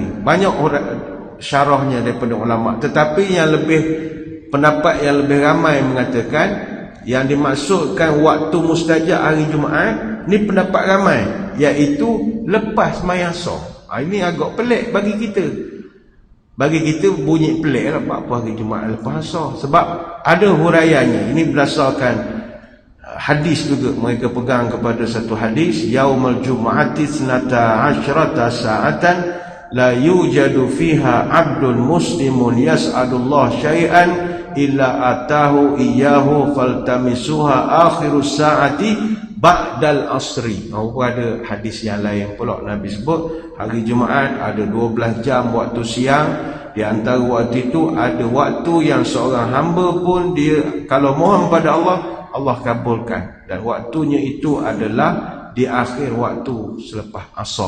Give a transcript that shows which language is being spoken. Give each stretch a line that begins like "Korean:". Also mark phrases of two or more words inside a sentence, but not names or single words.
Malay: Banyak orang syarahnya daripada ulama. Tetapi yang lebih, pendapat yang lebih ramai mengatakan yang dimaksudkan waktu mustajab hari Jumaat ni pendapat ramai, iaitu lepas sembahyang Asar. Ini agak pelik bagi kita. Bagi kita bunyi pelik lah, apa hari Jumaat lepas Asar. Sebab ada huraiannya. Ini berdasarkan hadis juga. Mereka pegang kepada satu hadis,
Arabic: يوم الجمعة ثنتا عشرة ساعة لا يوجد فيها عبد مسلم يسأل الله شيئا إلا آتاه إياه فالتمسوها آخر الساعة بعد العصر.
Malay: Ada hadis yang lain pula Nabi sebut hari Jumaat ada 12 jam waktu siang. Di antara waktu itu ada waktu yang seorang hamba pun dia kalau mohon pada Allah, Allah kabulkan. Dan waktunya itu adalah di akhir waktu selepas Asar.